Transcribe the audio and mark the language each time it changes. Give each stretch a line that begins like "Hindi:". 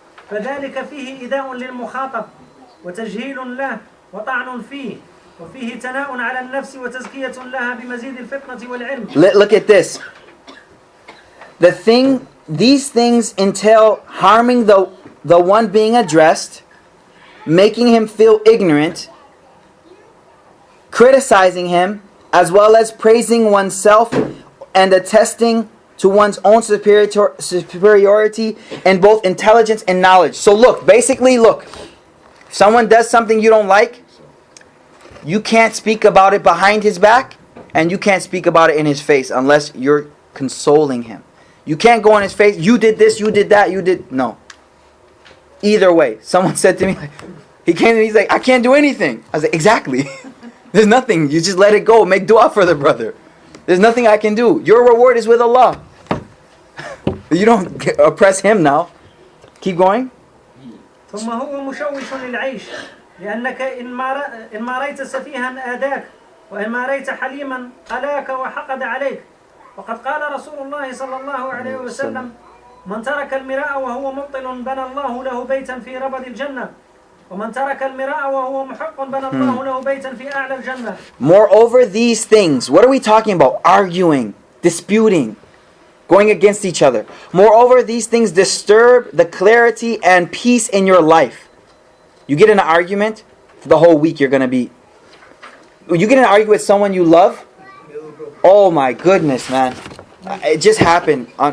Arabic: فذلك فيه إيذاء للمخاطب وتجهيل له وطعن فيه وفيه ثناء على النفس وتزكية لها بمزيد الفطنة والعلم.
English: Look at this. These things entail harming the one being addressed, making him feel ignorant, criticizing him, as well as praising oneself and attesting to one's own superiority in both intelligence and knowledge. So look, if someone does something you don't like, you can't speak about it behind his back, and you can't speak about it in his face unless you're consoling him. You can't go in his face, you did this, you did that, you did... No. Either way. Someone said to me, he came to me, he's like, I can't do anything. I was like, exactly. There's nothing. You just let it go. Make dua for the brother. There's nothing I can do. Your reward is with Allah. You don't oppress him now. Keep going.
Arabic: ثم هو مشوش للعيش لأنك إن ما رأيت سفيها آذاك وإن ما رأيت حليما ألاك وحقد عليك وقد قال رسول الله صلى الله عليه وسلم من ترك المراء وهو مبطل بنى الله له بيتا في ربد الجنة ومن ترك المراء وهو محق بنى الله له بيتا في أعلى الجنة.
English: Moreover, these things, what are we talking about? Arguing, disputing, going against each other. Moreover, these things disturb the clarity and peace in your life. You get in an argument, for the whole week you're going to be... You get in an argument with someone you love, oh my goodness, man. It just happened.